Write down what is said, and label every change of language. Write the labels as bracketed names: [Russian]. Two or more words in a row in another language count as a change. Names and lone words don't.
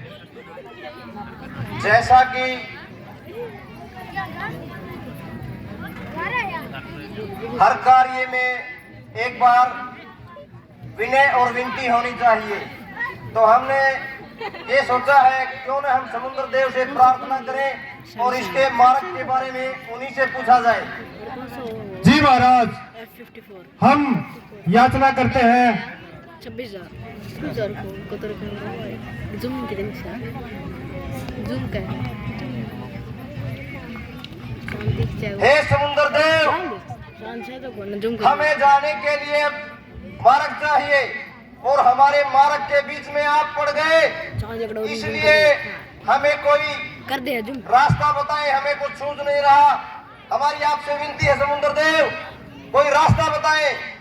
[Hindi] जैसा कि हर कार्य में एक बार विनय और विनती होनी चाहिए, तो हमने ये सोचा है क्यों न हम समुद्र देव से प्रार्थना करें और इसके मार्ग के बारे में उन्हीं से पूछा जाए। जी महाराज, हम याचना करते हैं। [Indonesian] 26,000 जूम kita bisa zoom kan cantik cewek [Hindi] हे समुद्र देव, saya तो बोलना zoom कर हमें जाने के लिए मार्ग चाहिए और हमारे मार्ग के बीच में आप पड़ गए, इसलिए हमें कोई कर दे zoom रास्ता बताएं। हमें कुछ सूझ नहीं रहा। हमारी आपसे विनती है समुद्र देव, कोई रास्ता बताएं।